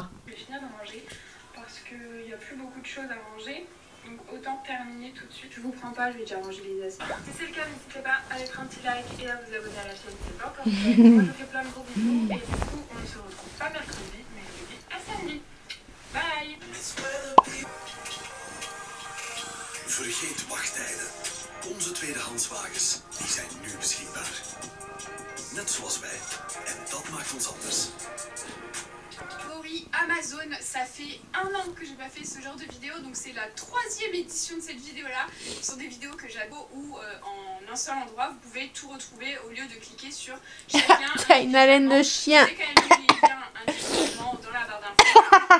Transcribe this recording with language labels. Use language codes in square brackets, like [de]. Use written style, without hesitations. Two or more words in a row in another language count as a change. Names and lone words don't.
[fr] Je vais finir de manger parce qu'il n'y a plus beaucoup de choses à manger. Donc autant terminer tout de suite. Je vous prends pas, je vais déjà manger les assiettes. Si c'est le cas, n'hésitez pas à mettre un petit like et à vous abonner à la chaîne si c'est pas encore fait. Moi je vous fais plein de gros bisous et du coup on ne se retrouve pas mercredi mais je vous dis à samedi. Bye. [nl] Vergeet wachttijden. Onze tweedehandswagens die zijn nu beschikbaar. Net zoals wij. En dat maakt ons anders. [fr] Oui. Amazon. Ça fait 1 an que j'ai pas fait ce genre de vidéo, donc c'est la 3e édition de cette vidéo là. Ce sont des vidéos que j'adore où en un seul endroit vous pouvez tout retrouver au lieu de cliquer sur chacun. T'as une haleine de chien. J'ai quand même mis les liens individuellement dans la barre d'infos.